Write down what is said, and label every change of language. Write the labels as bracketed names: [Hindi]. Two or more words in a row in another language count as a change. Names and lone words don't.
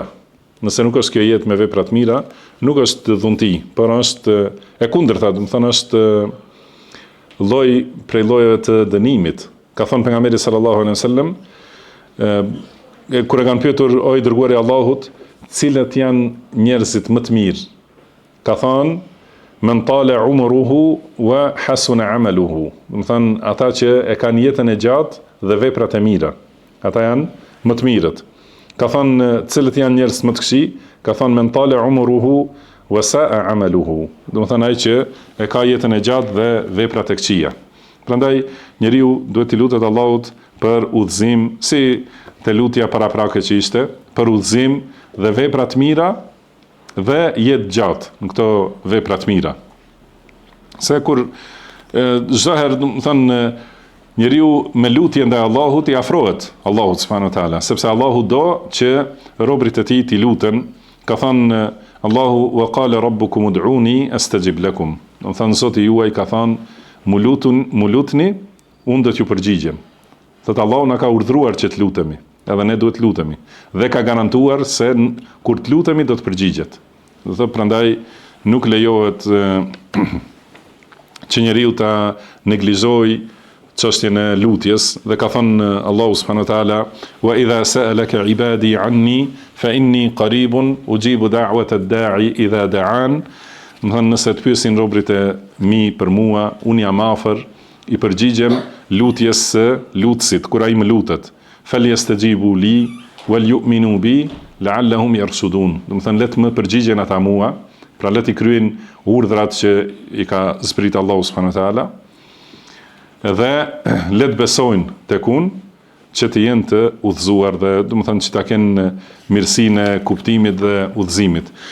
[Albanian] Nëse nuk është kjo jetë me vepra të mira, nuk është dhunti, por është e kundërta, do të thonë është lloj prej llojeve të dënimit. Ka thënë pejgamberi [Arabic] صلى الله عليه وسلم, [Albanian] kur e kanë pyetur o i dërguari i Allahut, cilët janë njerëzit më të mirë? Ka thënë, [Arabic] من طال عمره وحسن عمله. [Albanian] Do të thonë ata që e kanë jetën e gjatë dhe veprat e mira. Ata janë më të mirët. Ka thënë cilët janë njerëz më të këqij, ka thënë [Arabic] من طال عمره وساء عمله. [Albanian] Do të thonë ai që e ka jetën e gjatë dhe veprat e këqija. Prandaj njeriu duhet të lutet Allahut për udhëzim, si te lutja paraprake që ishte, për udhëzim dhe vepra të mira dhe jetë gjatë në këto vepra të mira. Se kur çdo herë, do të thonë, njeriu me lutje ndaj Allahut i afrohet Allahut [Arabic] سبحانه وتعالى, [Albanian] sepse Allahu do që robërit e tij t'i luten. Ka thënë Allahu [Arabic] وقال ربكم ادعوني أستجب لكم. [Albanian] Do të thënë Zoti juaj ka thënë mu lutni, unë do t'ju përgjigjem. Thotë Allahu na ka urdhëruar që të lutemi, edhe ne duhet të lutemi. Dhe ka garantuar se kur të lutemi do të përgjigjet. Do thotë prandaj nuk lejohet që njeriu ta neglizojë çështjen e lutjes, dhe ka thënë Allahu [Arabic] سبحانه وتعالى وإذا سألك عبادي عني فإني قريب أجيب دعوة الداع إذا دعان. [Albanian] Do thënë nëse të pyesin robërit e mi për mua, unë jam afër, i përgjigjem lutjes së lutësit kur ai më lutet. [Arabic] فليستجيبوا لي وليؤمنوا بي لعلهم يرشدون. [Albanian] Do thënë le të më përgjigjen ata mua, pra le të kryejnë urdhrat që i ka zbrit Allahu [Arabic] سبحانه وتعالى. [Albanian] Dhe le të besojnë tek unë që të jenë të udhëzuar dhe do të thënë që ta kenë mirësinë e kuptimit dhe udhëzimit.